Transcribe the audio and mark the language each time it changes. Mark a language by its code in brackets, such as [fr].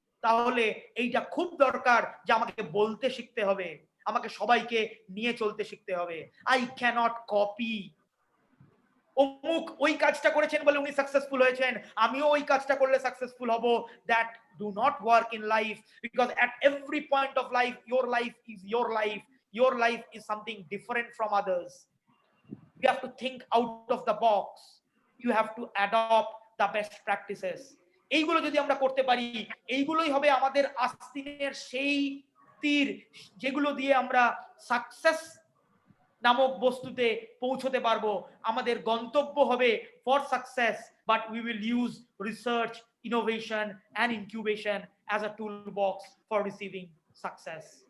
[bn] তাহলে এইটা খুব দরকার যে আমাকে বলতে শিখতে হবে, আমাকে সবাইকে নিয়ে চলতে শিখতে হবে। [en] I cannot copy. [bn] অমুক ওই কাজটা করেছেন বলে উনি সাকসেসফুল হয়েছেন, আমিও ওই কাজটা করলে সাকসেসফুল হব। [en] That do not work in life, because at every point of life your life is your life. Your life is something different from others. You have to think out of the box. You have to adopt the best practices. [bn] এইগুলো যদি আমরা করতে পারি, এইগুলোই হবে আমাদের আস্তিনের সেই তীর, যেগুলো দিয়ে আমরা সাকসেস নামক বস্তুতে পৌঁছতে পারবো। আমাদের গন্তব্য হবে [en] For success, but we will use research, innovation and incubation as a tool box for receiving success.